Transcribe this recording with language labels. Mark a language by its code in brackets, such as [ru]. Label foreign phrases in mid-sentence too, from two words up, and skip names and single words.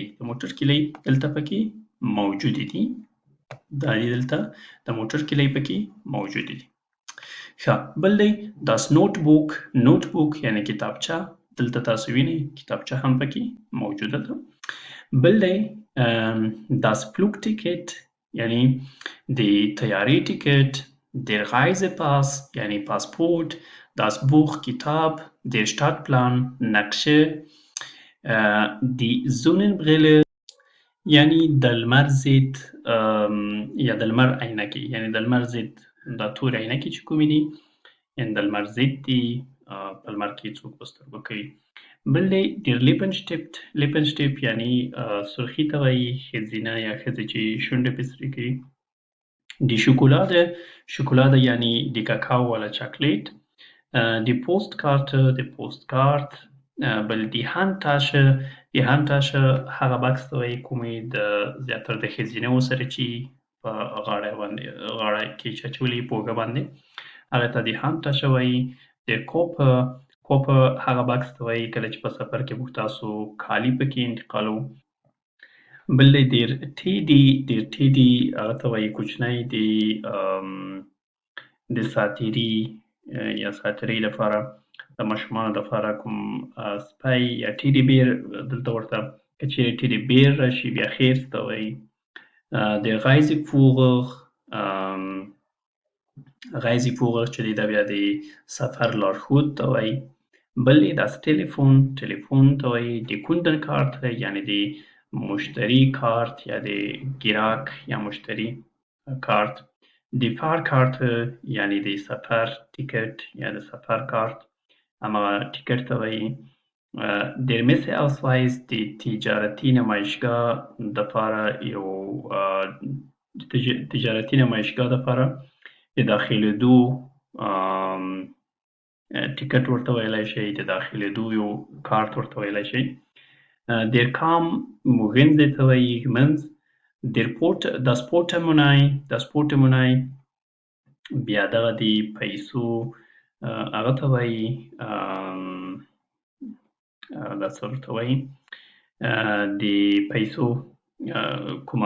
[ps] د موټر کیلۍ دلته پکې موجودې دي. دا دي دلته د موټر کیلۍ پکې موجودې دي. ښه، بل دی [de] Das Notebook. [ps] Notebook یعنی کتابچه. دلته تاسو وینئ کتابچه هم پکې موجوده ده. بل دی [de] Das Flugticket [ps] یعنی د طیارې ټیکټ. [de] Der Reisepass [ps] یعنی پاسپورت. [de] Das Buch کتاب. Der Stadtplan [ps] نقشه. [de] Die Sonnenbrille [ps] یعنی د لمر ضد یا د لمر عینکې، یعنی د لمر ضد دا تورې عینکې چې کومې دي یعنی د لمر ضد دي، په لمر کې څوک په سترګو کوي. بل دی [de] Der Lippenstift. [ps] Lippenstift یعنی سرخي ته وایي، ښځینه یا ښځې چې شونډې پې سرې کوي. [de] Die Schokolade. [ps] Schokolade یعنی د کاکاو والا چاکلیټ. [de] Die Postkarte. [ps] د پوسټکارت. بل [de] die Handtasche. die Handtasche [ps] هغه بکس ته وایي کومې د زیاتره د ښځینهو سره چې په غاړه باندې غاړه کې چې اچولي په اوږه باندې، هغې ته [de] die Handtasche [ps] وایي. [de] Der Koffer. [ps] Koffer هغه بکس ته وایي کله چې په سفر کې موږ تاسو کالي پکې انتقالوو. بل دی [de] Der Teddy. Der Teddy [ps] هغه ته وایي کوچنی د ساتیري یا ساتیرۍ لپاره د ماشومانو لپاره کوم سپی یا ټیډي بیر، دلته ورته که چیرې ټیډي بیر راشي بیا خیر ته وایي. [de] Der Reiseführer. [ps] Reiseführer چې دی دا بیا د سفر لارښود ته وایي. بل دی [de] Das Telefon. [ps] ټلیفون ته وایي. [de] Die Kundenkarte [ps] یعنی د مشتری کارت یا د ګراک یا مشتری کارت. [de] Die Fahrkarte [ps] یعنی د سفر ټیکټ یا د سفر کارت، همغه ټیکټ ته وایي. [de] Der Messeausweis [ps] د تجارتي نمایشګاه دپاره یو تجارتي نمایشګاه دپاره د داخلېدو ټیکټ ورته ویلی شئ، د داخلېدو یو کارت ورته ویلی شئ. [de] Der kam wohin [ps] ته وایي منځ [de] das Portemonnaie [ps] بیا دغه د پیسو هغه ته وایي دا څه ورته وایي د پیسو کومه